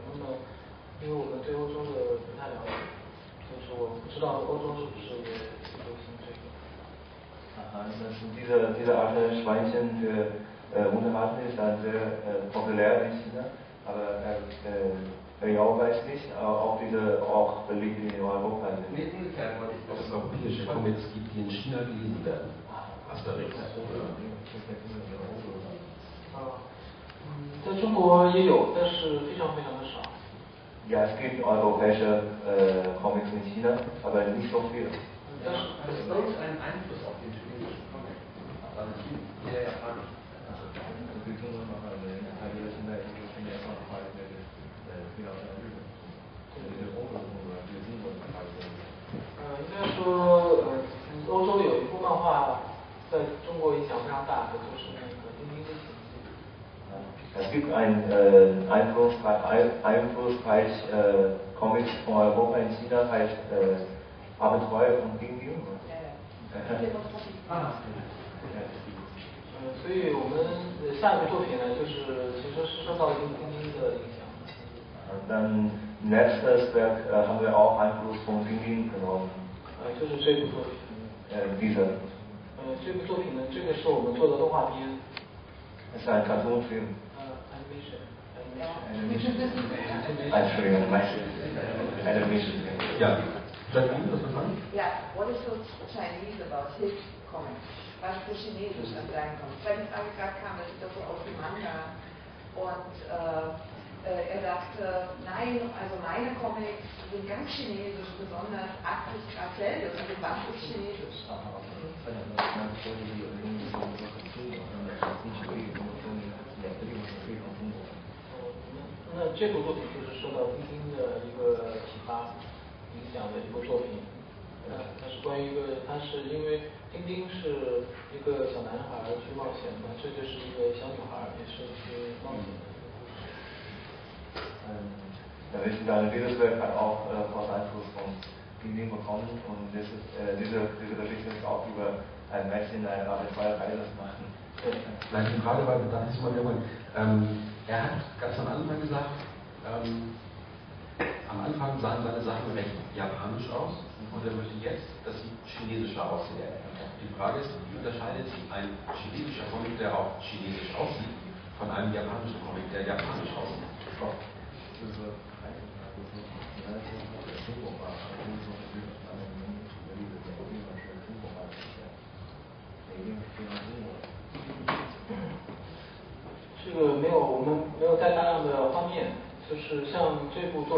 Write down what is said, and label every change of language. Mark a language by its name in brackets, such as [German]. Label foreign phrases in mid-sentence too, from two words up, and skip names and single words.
[Chinese] 那么，因为我们对欧洲的不太了解，就是我不知道欧洲是不是也流行这个。 [German] Diese Art Schweinchen für Unterhalten ist dann sehr populär in China, aber ja, weiß nicht, ob diese auch beliebt in Europa sind. Nee, umgekehrt, weil es europäische Comics gibt, die in China gelesen werden. Asterix oder [Chinese] 在中国也有，但是非常非常的少。 [German] Ja, es gibt europäische Comics in China, aber nicht so viele. Hat es irgendeinen Einfluss auf den chinesischen Comic? Also der japanische. [Chinese] 应该说，欧洲有一部漫画在中国影响非常大的，就是那个《丁丁历险记》。 [German] Es gibt einen einflussreich Comics von Europa in China, heißt Abenteuer von Ding Ding. [Chinese] 所以我们下一部作品呢，其实是受到丁丁的影响。 [German] Dann nächstes Werk haben wir auch Einfluss von Ding Ding genommen. [Chinese] 就是这部作品。 [German] Diese. [Chinese] 这部作品呢，这个是我们做的动画片。 [German] Es ist ein Cartoonfilm. Animation. Entschuldigung, Animation. Ja. Jacqueline, was fragen? [English] Yeah, what is so Chinese about his comics? [German] Was ist so chinesisch an seinen Comics? Weil die Frage gerade kam, das sieht doch so aus wie Manga. Und er sagte, nein, also meine Comics sind ganz chinesisch, besonders 80 Grad Celsius. Also was ist chinesisch? [Chinese] 那这部作品就是受到丁丁的一个启发影响的一部作品。它是关于它是因为丁丁是一个小男孩去冒险的，这就是一个小女孩也是去冒险的。 [German] Dieses Werk hat auch großen Einfluss von Ding Ding bekommen und diese Geschichte ist auch über ein Mädchen, eine Abenteuerreise machen. Nein, die Frage war, da ist mal wiederholen. Er hat ganz am Anfang gesagt, am Anfang sahen seine Sachen recht japanisch aus und er möchte jetzt, dass sie chinesischer aussehen. Die Frage ist, wie unterscheidet sich ein chinesischer Comic, der auch chinesisch aussieht, von einem japanischen Comic, der japanisch aussieht? Oh. [Chinese] 这个我们没有带大量的画面，就是像这部作